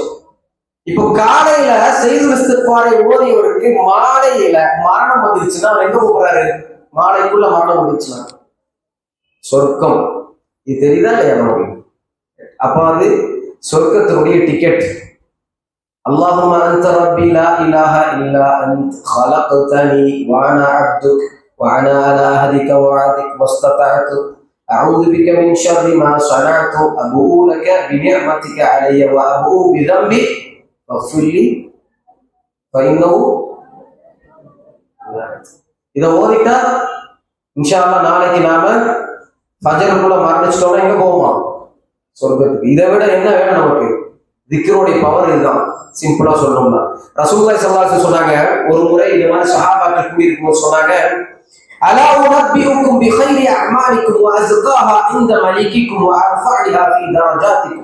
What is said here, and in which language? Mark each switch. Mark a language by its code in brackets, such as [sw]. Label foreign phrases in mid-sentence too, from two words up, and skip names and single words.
[ta] இப்போ காலையில சய்யிதுல் இஸ்திக்ஃபாரை ஓதியவருக்கு மாலையில மரணம் வந்துருச்சுன்னா எங்க போறாரு? மாலைக்குள்ள மரணம் வந்துருச்சுன்னா சொர்க்கம். இது தெரியுதா இல்லையா நமக்கு? அப்ப அது சொர்க்கத்தினுடைய டிக்கெட். [ar] اللهم أنت ربي لا إله إلا أنت خلقتني وانا عبدك وانا على عهدك ووعدك ما استطعت اعوذ بك من شر ما صنعت ابوء لك بنعمتك علي وابوء بذنبي فاغفر لي فانه. [ta] இதை ஓதிட்டா [ar] إن شاء الله [ta] நாளைக்கு நாம ஃபஜருக்குள்ள மரணிச்சிட்டோம்னா எங்க போவோமா? சொர்க்கத்துக்கு. இதை விட என்ன வேணும் நமக்கு? திக்ருடைய பவர் இதுதான். சிம்பிளா சொல்லணும்னா [ar] رسول الله صلى الله عليه وسلم [ta] சொன்னாங்க, ஒரு முறை இந்த மாதிரி சஹாபாக்கள் கூடி இருக்கும்போது சொன்னாங்க, [ar] ألا أنبئكم بخير أعمالكم وأزكاها عند مليككم وأرفعها في درجاتكم.